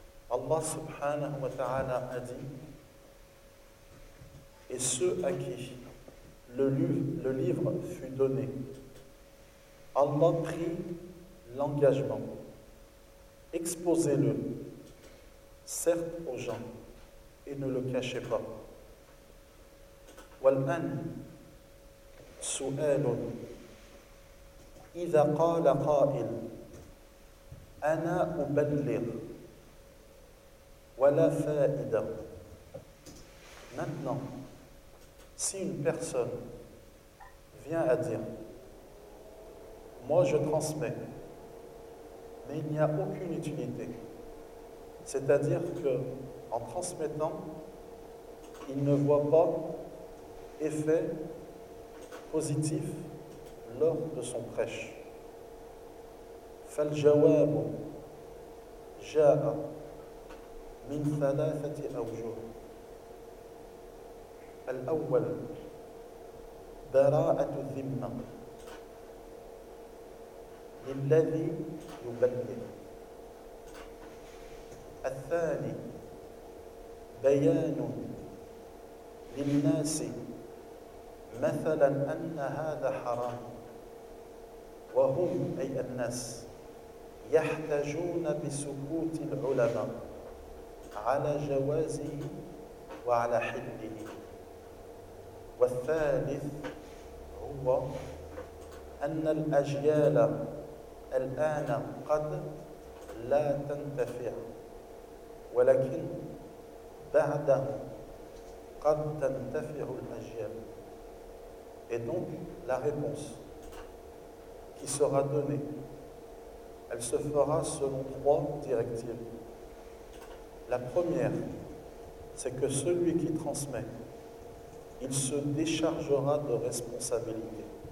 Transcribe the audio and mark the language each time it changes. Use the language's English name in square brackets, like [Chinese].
[French] Allah subhanahu wa ta'ala a dit, et ceux à qui le livre fut donné, Allah prit l'engagement, exposez-le, certes aux gens, et ne le cachez pas. [Arabic] والآن سؤال إذا قال قائل أنا أبلغ ولا فائدة. [French] Maintenant, si une personne vient à dire, moi je transmets, mais il n'y a aucune utilité, c'est-à-dire que en transmettant, il ne voit pas effet positif lors de son prêche. [Arabic] فالجواب جاء من ثلاثة أوجه. الأول براءة الذمة للذي يبلغ. الثاني بيان للناس مثلا أن هذا حرام وهم أي الناس يحتجون بسكوت العلماء على جوازه وعلى حده. والثالث هو أن الأجيال الآن قد لا تنتفع ولكن بعد قد تنتفع الأجيال. [French] Et donc, la réponse qui sera donnée, elle se fera selon trois directives. La première, c'est que celui qui transmet, il se déchargera de responsabilité.